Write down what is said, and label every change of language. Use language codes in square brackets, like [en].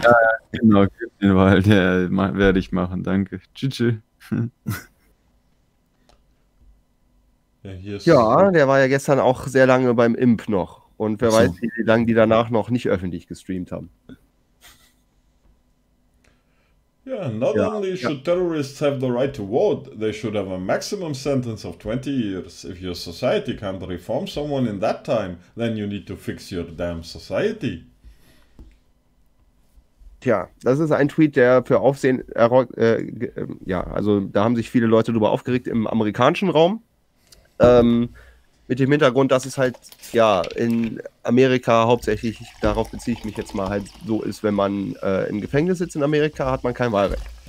[de] Ja, genau, geh in den Wald. Ja, werde ich machen. Danke. Tschüss. Ja, hier ist. Ja, der war ja gestern auch sehr lange beim Imp noch. Und wer Ach weiß, so. wie lange die danach noch nicht öffentlich gestreamt haben. [en] Yeah, not [de] Ja. [en] only should terrorists have the right to vote, they should have a maximum sentence of 20 years. If your society can't reform someone in that time, then you need to fix your damn society. [de] Tja, das ist ein Tweet, der für Aufsehen, ja, also da haben sich viele Leute drüber aufgeregt im amerikanischen Raum. Mit dem Hintergrund, dass es halt ja in Amerika hauptsächlich, darauf beziehe ich mich jetzt mal, halt so ist, wenn man im Gefängnis sitzt in Amerika, hat man kein Wahlrecht.